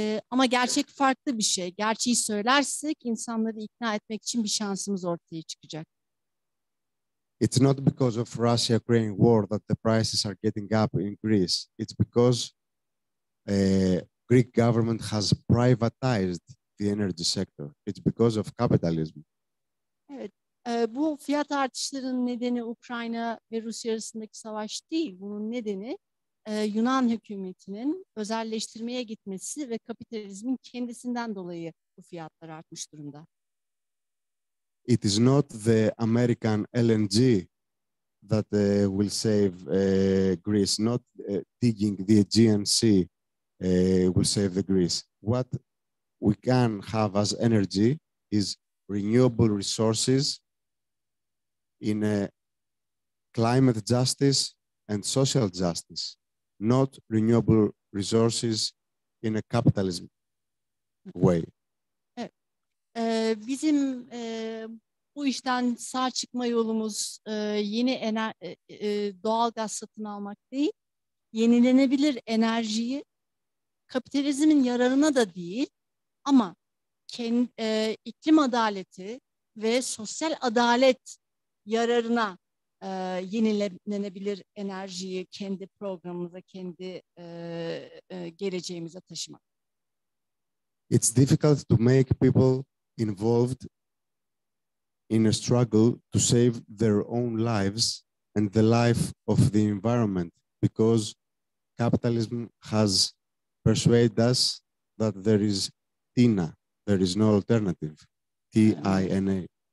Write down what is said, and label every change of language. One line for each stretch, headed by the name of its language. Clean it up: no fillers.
Turkish: Ama gerçek farklı bir şey. Gerçeği söylersek insanları ikna etmek için bir şansımız ortaya çıkacak.
English: It's not because of Russia-Ukraine war that the prices are getting up in Greece. It's because Greek government has privatized the energy sector. It's because of capitalism.
Turkish: Evet, bu fiyat artışlarının nedeni Ukrayna ve Rusya arasındaki savaş değil. Bunun nedeni Yunan hükümetinin özelleştirmeye gitmesi ve kapitalizmin kendisinden dolayı bu fiyatlar artmış durumda.
English: It is not the American LNG that will save Greece, not digging the Aegean Sea will save the Greece. What we can have as energy is renewable resources in a climate justice and social justice, not renewable resources in a capitalism way.
Turkish: Evet. Bizim bu işten sağ çıkma yolumuz yeni doğal gaz satın almak değil, yenilenebilir enerjiyi kapitalizmin yararına da değil ama iklim adaleti ve sosyal adalet yararına yenilenebilir enerjiyi kendi programımıza, kendi geleceğimize taşımak.
English: It's difficult to make people involved in a struggle to save their own lives and the life of the environment because capitalism has persuaded us that there is TINA, there is no alternative, TINA.